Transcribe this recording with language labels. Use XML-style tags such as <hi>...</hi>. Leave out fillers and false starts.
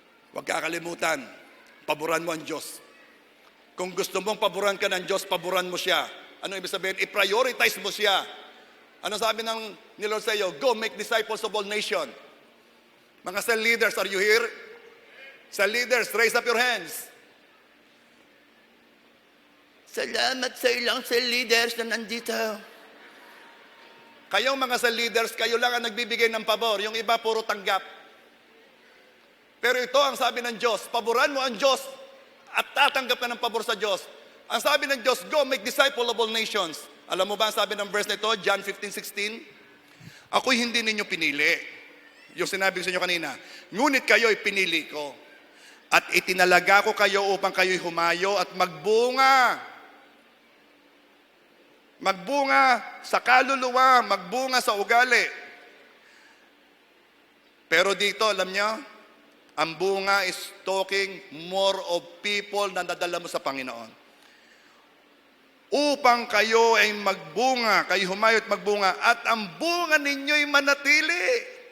<tl>Huwag kakalimutan, paboran mo ang Diyos. Kung gusto mong paboran ka ng Diyos, paboran mo siya. Ano ibig sabihin? I-prioritize mo siya. Ano sabi ni Lord sa iyo?</tl> <en>Go make disciples of all nations. Mga cell leaders, are you here? Cell leaders, raise up your hands.</en> <tl>Salamat sa ilang cell leaders na nandito. Kayong mga cell leaders, kayo lang ang nagbibigay ng pabor. Yung iba, puro tanggap. Pero ito ang sabi ng Diyos, paboran mo ang Diyos at tatanggap ka ng pabor sa Diyos. Ang sabi ng Diyos,</tl> <en>go make disciple of all nations.</en> <tl>Alam mo ba ang sabi ng verse na ito, John 15:16? Ako'y hindi ninyo pinili. Yung sinabi ko sa inyo kanina, ngunit kayo'y pinili ko. At itinalaga ko kayo upang kayo'y humayo at magbunga. Magbunga sa kaluluwa, magbunga sa ugali. Pero dito, alam niyo, ang bunga</tl> <en>is talking more of people</en> <tl>na nadala mo sa Panginoon. Upang kayo ay magbunga, kayo humayo at magbunga, at ang bunga ninyo'y manatili.</tl>